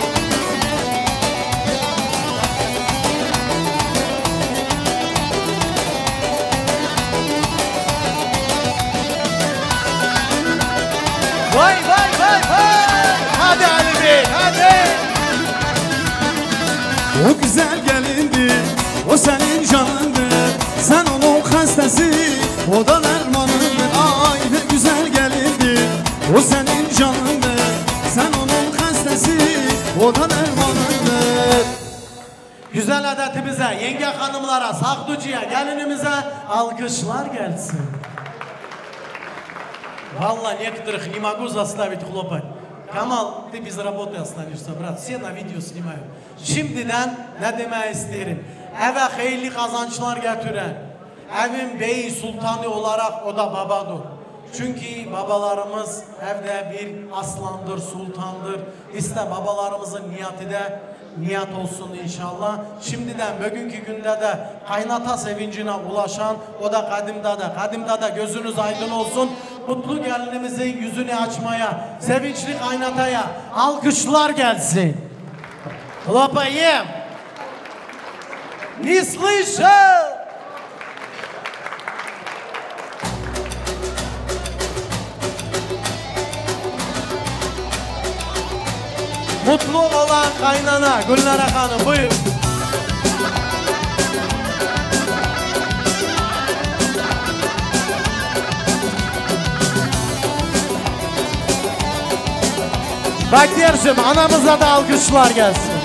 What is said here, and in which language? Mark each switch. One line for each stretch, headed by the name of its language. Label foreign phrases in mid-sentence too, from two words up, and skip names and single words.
Turkish: Vay vay vay vay. Hadi Ali Bey hadi. O güzel gelindi, o senin canındır. Sen onun hastası, o da dermanındır. Ay ne güzel gelindi, o senin canındır. Sen onun hastası, o da dermanındır. Güzel adetimize, yenge hanımlara, Saklıcı'ya, gelinimize alkışlar gelsin.
Russian: Vallahi некоторых не могу заставить хлопать. Kamal, ты без работы останешься, брат. Все на видео снимают.
Turkish: Şimdiden ne demek isterim? Eve hayırlı kazançlar getiren, evin beyi sultanı olarak o da babadır. Çünkü babalarımız evde bir aslandır, sultandır. İşte babalarımızın niyeti de niyet olsun inşallah. Şimdiden bugünkü günde de kaynata sevincine ulaşan o da kadimde de gözünüz aydın olsun. Mutlu gelinimizin yüzünü açmaya, sevinçli kaynataya alkışlar gelsin. Klopayım.
Russian: Не слышал.
Turkish: Mutlu olan kaynana Gülnara Hanım buyur. Baktiyar'cığım anamıza da alkışlar gelsin.